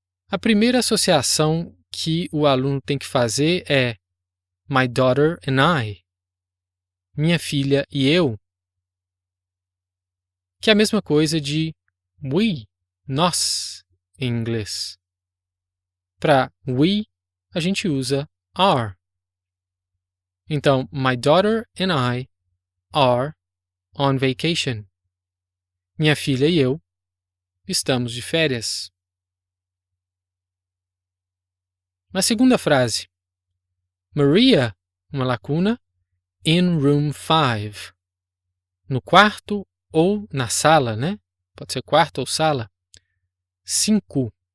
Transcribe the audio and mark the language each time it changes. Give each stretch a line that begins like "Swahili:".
Portuguese: A primeira associação que o aluno tem que fazer é
English: my daughter and I,
Portuguese: minha filha e eu, que é a mesma coisa de we, nós, em inglês. Para we, a gente usa are. Então,
English: my daughter and I are on vacation.
Portuguese: Minha filha e eu estamos de férias. Na segunda frase, Maria, uma lacuna,
English: in room 5.
Portuguese: No quarto ou na sala, né? Pode ser quarto ou sala. 5.